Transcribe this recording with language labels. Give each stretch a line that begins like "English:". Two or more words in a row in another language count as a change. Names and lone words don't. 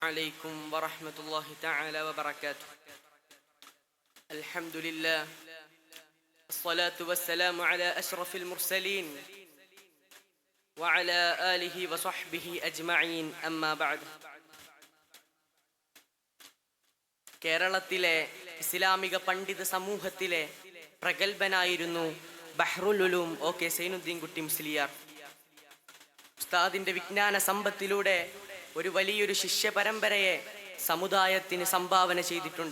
Arabic: عليكم ورحمة الله تعالى وبركاته. الحمد لله الصلاة والسلام على أشرف المرسلين وعلى آله وصحبه أجمعين أما بعد.
Malayalam: കേരളത്തിലെ ഇസ്ലാമിക പണ്ഡിത സമൂഹത്തിലെ പ്രഗത്ഭനായിരുന്നു
Arabic: بحر العلوم
Malayalam: O.K. സൈനുദ്ദീൻ കുട്ടി മുസ്ലിയാർ. ഉസ്താദിന്റെ വിജ്ഞാന സമ്പത്തിലൂടെ ഒരു വലിയൊരു ശിഷ്യ പരമ്പരയെ സമുദായത്തിന് സംഭാവന ചെയ്തിട്ടുണ്ട്.